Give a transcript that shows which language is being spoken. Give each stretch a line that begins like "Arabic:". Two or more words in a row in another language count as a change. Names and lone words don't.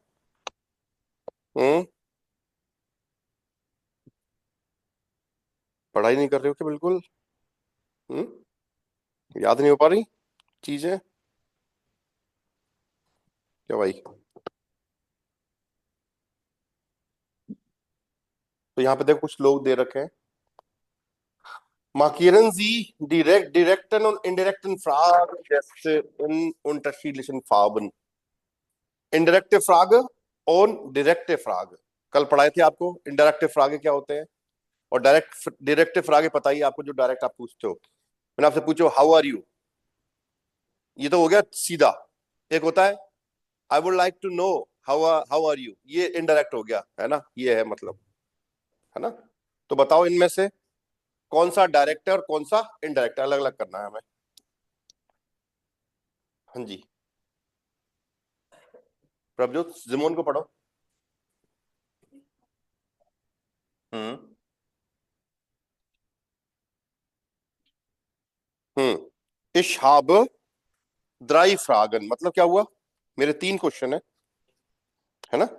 Hindi: हम्म पढ़ाई नहीं कर रहे हो क्या बिल्कुल? याद नहीं हो पा रही चीजें क्या भाई? तो यहाँ पे देखो कुछ लोग दे रखे हैं,
German: markieren Sie direkt, direkten und indirekten Fragegäste in unterschiedlichen Farben. Indirekte Frage
Hindi: और
German: direkte Frage
Hindi: कल पढ़ाए थे आपको।
German: indirekte Frage
Hindi: क्या होते हैं और
German: direkte Frage
Hindi: पता ही आपको, जो डायरेक्ट आप पूछते हो। मैंने आपसे पूछो
English: how are you,
Hindi: ये तो हो गया सीधा।
English: एक होता है I would like to know how are you,
Hindi: ये इनडायरेक्ट हो गया है ना, ये है मतलब, है ना। तो बताओ इनमें से कौन सा डायरेक्ट है और कौन सा इनडायरेक्ट है, अलग अलग करना है हमें। हाँ जी, प्रभजोत जिमोन को पढ़ो। हम्म
German: Ich habe drei Fragen
Hindi: मतलब क्या हुआ, मेरे 3 क्वेश्चन है ना।